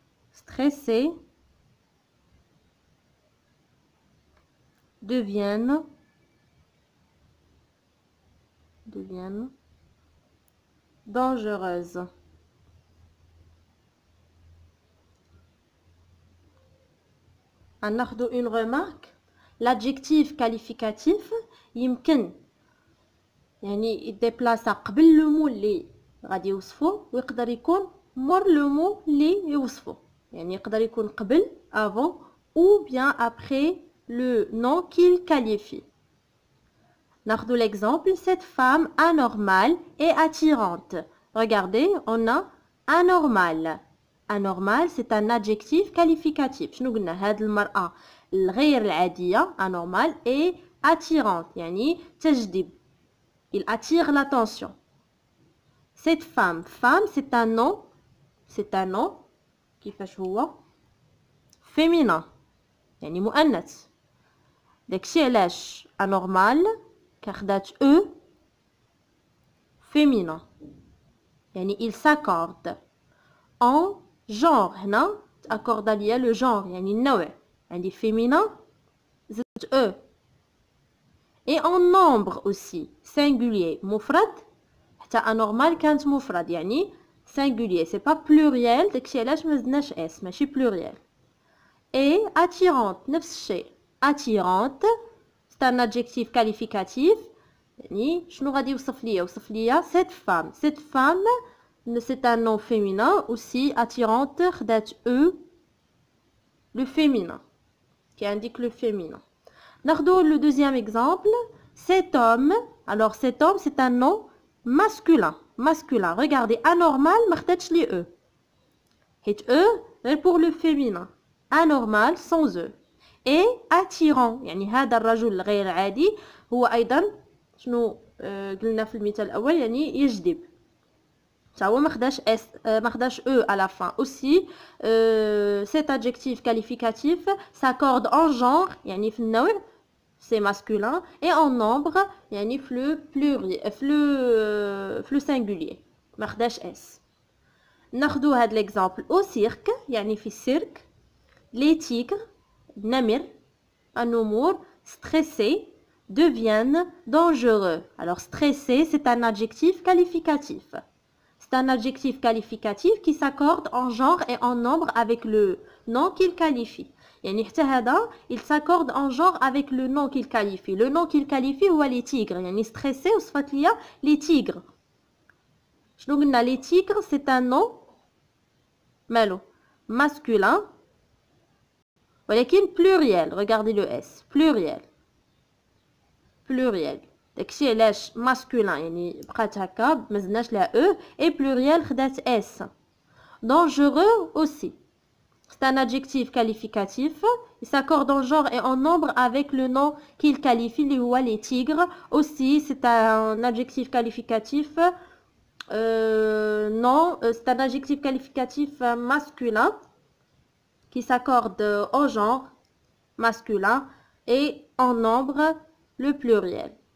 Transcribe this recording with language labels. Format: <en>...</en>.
<fr>Stressées deviennent dangereuses.</fr> <ar>هناخدو</ar> <fr>une remarque.</fr> <ar>L'adjectif qualificatif يمكن يعني يديبلاصا قبل لو مو اللي غادي يوصفو ويقدر يكون مور لو مو اللي يوصفو. يعني يقدر يكون قبل</ar> <fr>avant ou bien après le nom qu'il qualifie. ناخدو l'exemple. Cette femme anormale est attirante. Regardez, on a anormal. Anormal, c'est un adjectif qualificatif.</fr> <ar>شنو قلنا؟ هاد المرأة الغير العادية</ar> <fr>anormal est attirante</fr> <ar>يعني تجذب.</ar> <fr>Il attire l'attention. Cette femme, c'est un nom. C'est un nom</fr> <ar>كيفاش هو féminin يعني مؤنث. داكشي علاش anormal كاخدات e féminin يعني</ar> <fr>il s'accorde en genre.</fr> <ar>هنا تاكورد ليا لو genre يعني النوع. عندي féminin زدت e.</ar> <fr>et en nombre aussi singulier</fr> <ar>مفرد حتى anormal كانت مفرد يعني singulier</ar> <fr>c'est pas pluriel</fr> <ar>داكشي علاش ما زدناش s ماشي pluriel.</ar> <fr>et attirante نفس الشيء attirante c'est un adjectif qualificatif</fr> <ar>يعني شنو غادي يوصف ليا</ar> <fr>cette femme c'est un nom féminin aussi attirante خدات e le féminin qui indique le féminin. ناخدو le deuxième exemple. Cet homme, alors cet homme c'est un nom masculin.</fr> <ar>Regardez anormal ما خداتش لي e حيت e غير</ar> <fr>pour le féminin. anormal sans e. et attirant</fr> <ar>يعني هذا الرجل الغير عادي هو ايضا شنو قلنا في المثال الاول يعني يجذب. تا هو ما خداش</ar> <fr>e à la fin. aussi cet adjectif qualificatif s'accorde en genre</fr> <ar>يعني في النوع</ar> <fr>c'est masculin et en nombre يعني في le pluriel في le singulier ما خداش s.</fr> <ar>ناخدو هاد l'exemple.</ar> <fr>au cirque</fr> <ar>يعني في السيرك</ar> <fr>les tigres</fr> <ar>النمر النمور</ar> <fr>stressés deviennent dangereux. alors stressé c'est un adjectif qualificatif. C'est un adjectif qualificatif qui s'accorde en genre et en nombre avec le nom qu'il qualifie.</fr> <ar>يعني حتى هذا</ar> <fr>il s'accorde en genre avec le nom qu'il qualifie. Le nom qu'il qualifie هو les tigres. يعني stressé</fr> <ar>وصفت ليا</ar> <fr>les tigres.</fr> <ar>شنو قلنا</ar> <fr>les tigres c'est un nom مالو masculin ولكن pluriel. regardez le s pluriel.</fr> <ar>داكشي علاش masculin يعني بقات هكا مزدناش لها e</ar> <fr>et pluriel</fr> <ar>خدات s.</ar> <fr>dangereux aussi c'est un adjectif qualificatif. il s'accorde en genre et en nombre avec le nom qu'il qualifie</fr> <ar>اللي هو</ar> <fr>les tigres. aussi c'est un adjectif qualificatif c'est un adjectif qualificatif masculin qui s'accorde au genre masculin et en nombre le pluriel.</fr>